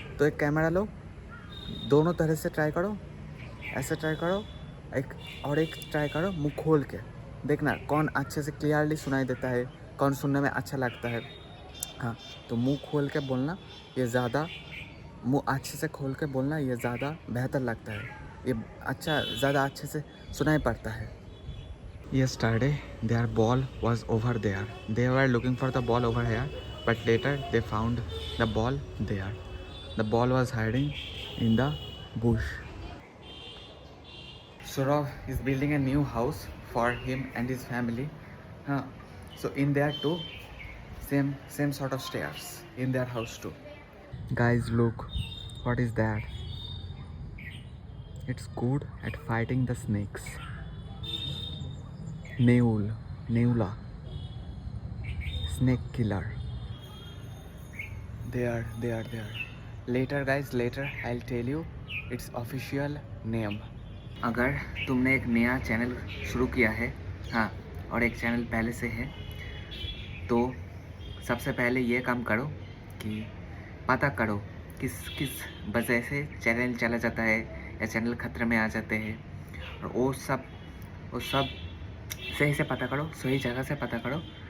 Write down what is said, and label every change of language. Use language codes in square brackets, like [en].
[hi] तो एक कैमरा लो, दोनों तरह से ट्राई करो, ऐसे ट्राई करो, एक ट्राई करो मुंह खोल के, देखना कौन अच्छे से क्लियरली सुनाई देता है, कौन सुनने में अच्छा लगता है। हाँ, तो मुंह खोल के बोलना, ये ज़्यादा मुंह अच्छे से खोल के बोलना, ये ज़्यादा बेहतर लगता है, ये ज़्यादा अच्छे से सुनाई पड़ता है। [en] Yesterday their ball was over there. They were looking for the ball over here, but later they found the ball there. The ball was hiding in the bush. Saurav is building a new house for him and his family. So in there too, same sort of stairs in their house too. Guys, look, what is that? It's good at fighting the snakes. Neula, snake killer. There. Later guys, I'll tell you its official name. [hi] अगर तुमने एक नया channel शुरू किया है, हाँ, और एक चैनल पहले से है, तो सबसे पहले ये काम करो कि पता करो किस वजह से चैनल चला जाता है या चैनल खतरे में आ जाते हैं, और वो सब सही से पता करो, सही जगह से पता करो।